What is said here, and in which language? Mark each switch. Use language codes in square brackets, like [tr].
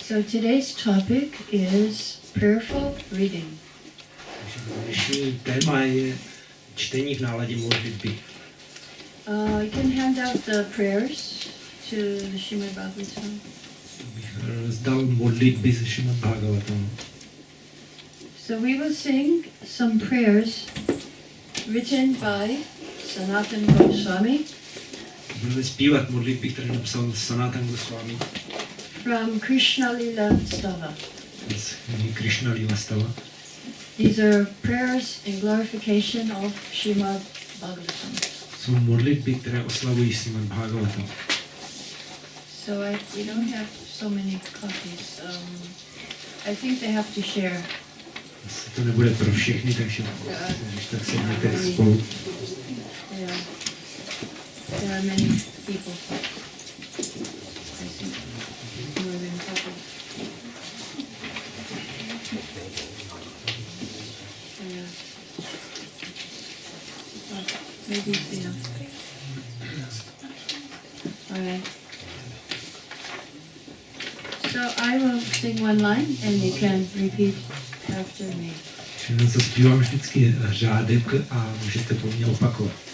[cs] So today's topic is prayerful reading. Dnešní téma je čtení v náladě modlitby. [en] You can hand out the prayers to the Srimad-bhagavatam. [cs] Bych rozdal modlitby ze Srimad-bhagavatam. [en] So we will sing some prayers written by Sanatana Goswami. [cs] Budeme zpívat modlitby, které napsal Sanatana Goswami. [en] From Krishna Lila Stava. [cs] Z knihy Krishna Lila Stava. [en] These are prayers in glorification of Srimad-bhagavatam. [cs] Jsou modlitby, které oslavují Srimad-bhagavatam. [en] So we don't have so many copies. I think they have to share. [cs] Asi to nebude pro všechny, takže když tak sedněte spolu. [en] Yeah. There are many people. I think more than a couple. Yeah. Maybe it's enough. All right. So I will sing one line and you can repeat after me. [cs] Všechno zaspívám vždycky řádek a můžete po mně opakovat.